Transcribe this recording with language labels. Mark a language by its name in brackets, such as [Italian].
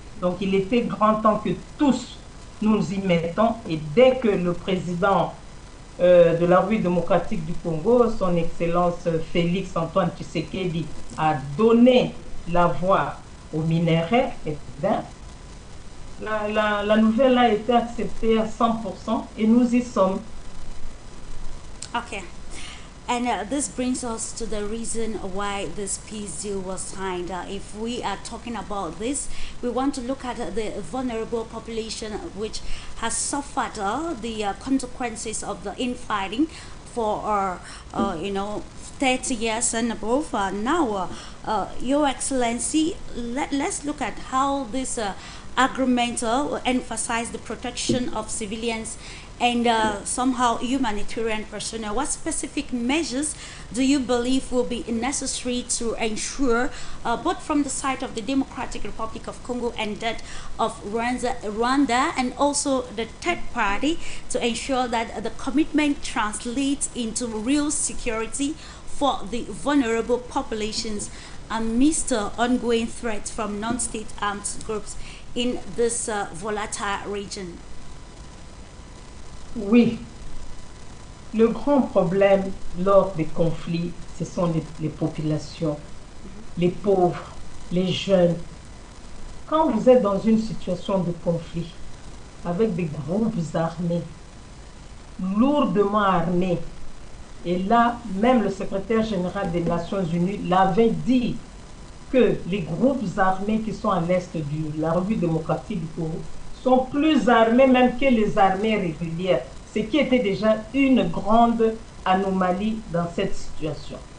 [French] Donc il était grand temps que tous nous y mettons, et dès que le président de la République démocratique du Congo, son Excellence Félix Antoine Tshisekedi, a donné la voix aux minerais, et bien, la nouvelle a été acceptée à 100% et nous y sommes. [English] Okay. And this brings us to the reason why this peace deal was signed. If we are talking about this, we want to look at the vulnerable population which has suffered the consequences of the infighting for, 30 years and above. Now, Your Excellency, let's look at how this agreement emphasize the protection of civilians and somehow humanitarian personnel. What specific measures do you believe will be necessary to ensure, both from the side of the Democratic Republic of Congo and that of Rwanda, and also the third party, to ensure that the commitment translates into real security for the vulnerable populations amidst ongoing threats from non-state armed groups in this volatile region? [French] Oui, le grand problème lors des conflits, ce sont les populations, les pauvres, les jeunes. Quand vous êtes dans une situation de conflit avec des groupes armés, lourdement armés, et là, même le secrétaire général des Nations Unies l'avait dit, que les groupes armés qui sont à l'est de la République démocratique du Congo sont plus armés même que les armées régulières, ce qui était déjà une grande anomalie dans cette situation.